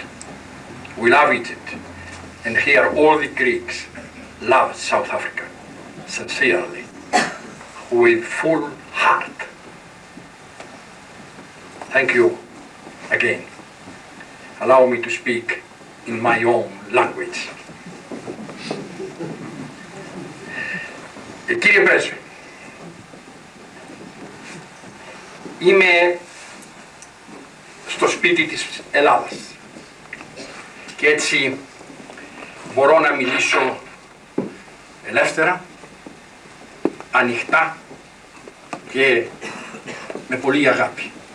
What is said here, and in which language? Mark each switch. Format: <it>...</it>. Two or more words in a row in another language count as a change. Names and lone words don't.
<en>We love Egypt, and here all the Greeks love South Africa, sincerely, with full heart. Thank you again. Allow me to speak in my own language.</en> <el>Κύριε Πρέσβη, είμαι στο σπίτι της Ελλάδας και έτσι μπορώ να μιλήσω ελεύθερα, ανοιχτά και με πολύ αγάπη.</el>